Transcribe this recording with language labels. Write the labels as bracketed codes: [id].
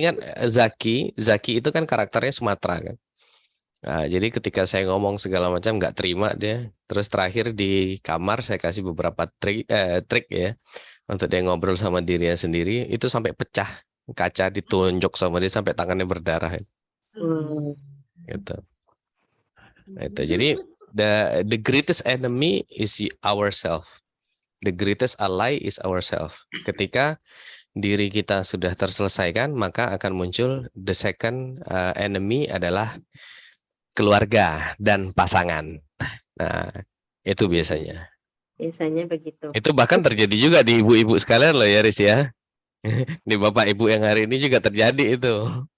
[id] ingat Zaki itu kan karakternya Sumatera kan. Nah, jadi ketika saya ngomong segala macam nggak terima dia. Terus terakhir di kamar saya kasih beberapa trik ya untuk dia ngobrol sama dirinya sendiri. Itu sampai pecah kaca ditunjuk sama dia sampai tangannya berdarah. Gitu. Itu. Jadi [en] the greatest enemy is ourselves. The greatest ally is ourselves. [id] Ketika diri kita sudah terselesaikan, maka akan muncul [en] the second enemy [id] adalah keluarga dan pasangan. Nah, itu biasanya. Biasanya begitu. Itu bahkan terjadi juga di ibu-ibu sekalian loh ya, Riz ya. Di bapak ibu yang hari ini juga terjadi itu.